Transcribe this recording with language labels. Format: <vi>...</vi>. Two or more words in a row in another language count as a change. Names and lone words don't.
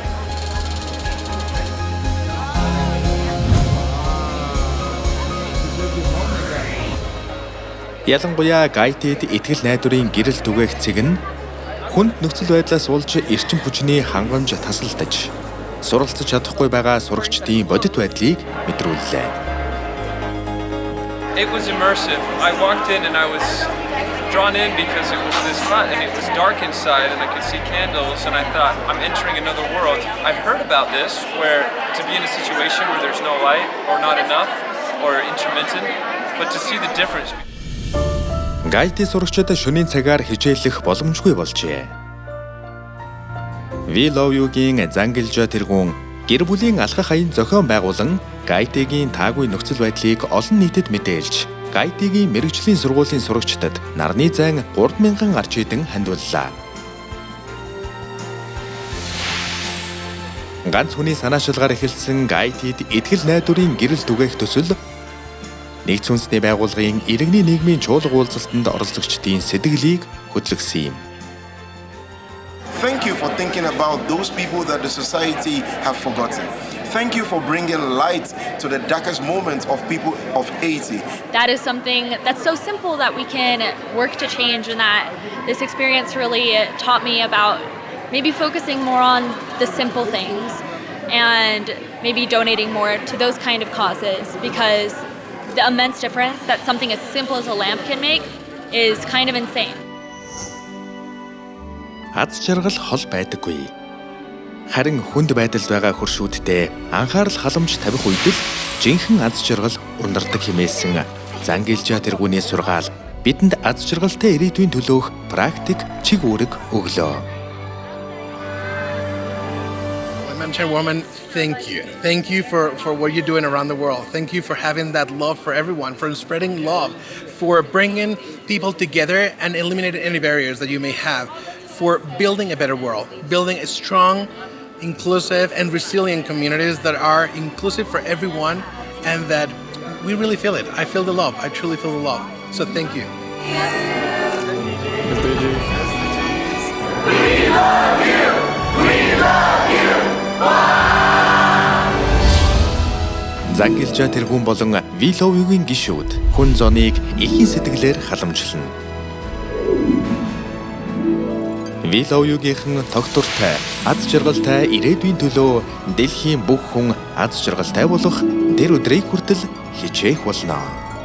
<mn>Ялангуяа гайтед итгэл найдварын гэрэл түгээх цэг нь хүнд нөхцөл байдлаас болж эрчим хүчний хангамж тасалдаж, суралцж чадахгүй байгаа сурагчдын бодит байдлыг мэдрүүллээ.</mn> <en>It was immersive. I walked in and I was drawn in because it was this fun and it was dark inside and I could see candles and I thought, I'm entering another world. I've heard about this where to be in a situation where there's no light or not enough or intermittent, but to see the difference.</en> <mn>Гайтед сурагчид шөнийн цагаар хичээллэх боломжгүй болжээ.</mn> <en>We Love You-</en> <mn>гийн Зангилжаа тэргүүн гэр бүлийн алхах аян зохион байгуулан Гайтегийн таагүй нөхцөл байдлыг олон нийтэд мэдээлж, Гайтегийн мэрэгжлийн сургуулийн сурагчдад нарны зайн 3000 гарч идэн хандууллаа. Ганц хүний санаачилгаар эхэлсэн Гайтед итгэл найдварын гэрэл түгээх төсөл Нэгдсэн үндэсний байгууллагын иргэний нийгмийн чуулга уулзалтанд оролцогчдын сэтгэлийг хөдөлгсөн юм.</mn> <en>Thank you for thinking about those people that the society have forgotten. Thank you for bringing light to the darkest moments of people of Haiti. That is something that's so simple that we can work to change, and that this experience really taught me about maybe focusing more on the simple things and maybe donating more to those kind of causes, because the immense difference that something as simple as a lamp can make is kind of insane.</en> <mn>Аз жаргал хол байдаггүй. Харин хүнд байдалд байгаа хөршүүдтэй анхаарал халамж тавих үед л жинхэнэ аз жаргал ундардаг хэмээсэн Зангилжаа тэргүүний сургаал бидэнд аз жаргалтай ирээдүйн төлөөх практик чиг үүрэг өглөө.</mn> <en>Chairwoman, thank you. Thank you for what you're doing around the world. Thank you for having that love for everyone, for spreading love, for bringing people together and eliminating any barriers that you may have, for building a better world, building a strong, inclusive and resilient communities that are inclusive for everyone, and that we really feel it. I feel the love. I truly feel the love. So thank you. We love you. We love you.</en> <mn>Зангилжаа тэргүүн болон</mn> <en>We Love You-</en> <mn>гийн гишүүд хүн зоныг эхийн сэтгэлээр халамжлана.</mn> <en>We Love You-</en> <mn>гийнхэн доктортой аз жаргалтай ирээдүйн төлөө дэлхийн бүх хүн аз жаргалтай болох тэр өдрийг хүртэл хичээх болно.</mn>